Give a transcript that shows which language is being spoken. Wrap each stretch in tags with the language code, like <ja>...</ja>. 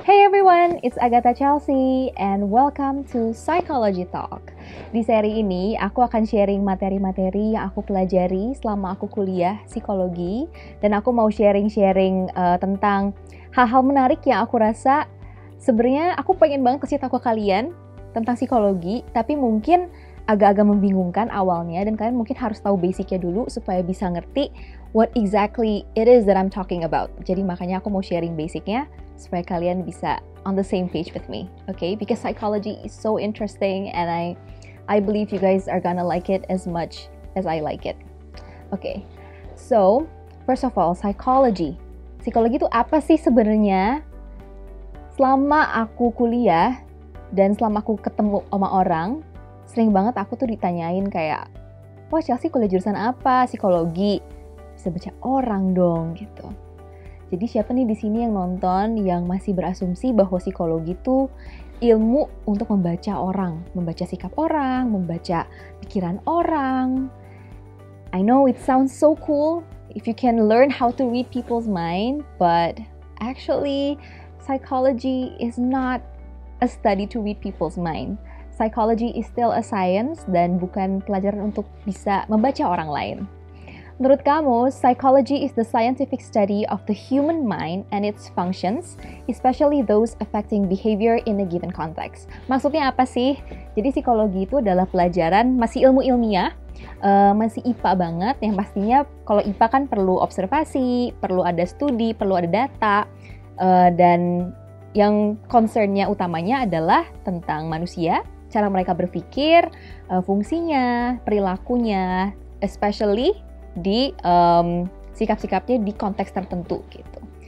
<en>everyone, it's Agatha Chelsea and welcome to Psychology Talk.</en> <id>Di seri ini aku akan sharing materi-materi yang aku pelajari selama aku kuliah psikologi, dan aku mau sharing tentang hal-hal menarik yang aku rasa sebenarnya aku pengen banget kasih tahu ke kalian tentang psikologi, tapi mungkin agak-agak membingungkan awalnya, dan kalian mungkin harus tahu basicnya dulu supaya bisa ngerti</id> <en>what exactly it is that I'm talking about.</en> <id>Jadi makanya aku mau sharing basicnya supaya kalian bisa</id> <en>on the same page with me, okay? Because psychology is so interesting and I believe you guys are gonna like it as much as I like it. Okay, so first of all, psychology.</en> <id>Psikologi itu apa sih sebenarnya? Selama aku kuliah dan selama aku ketemu sama orang, sering banget aku tuh ditanyain kayak, wah Chelsea kuliah jurusan apa? Psikologi. Bisa baca orang dong gitu. Jadi siapa nih di sini yang nonton yang masih berasumsi bahwa psikologi itu ilmu untuk membaca orang, membaca sikap orang, membaca pikiran orang.</id> <en>I know it sounds so cool if you can learn how to read people's mind, but actually psychology is not a study to read people's mind. Psychology is still a science</en> <id>dan bukan pelajaran untuk bisa membaca orang lain. Menurut kamu,</id> <en>psychology is the scientific study of the human mind and its functions, especially those affecting behavior in a given context.</en> <id>Maksudnya apa sih? Jadi psikologi itu adalah pelajaran masih ilmu ilmiah, masih IPA banget, yang pastinya kalau IPA kan perlu observasi, perlu ada studi, perlu ada data, dan yang concernnya utamanya adalah tentang manusia, cara mereka berpikir, fungsinya, perilakunya, especially di sikap-sikapnya di konteks tertentu gitu.</id>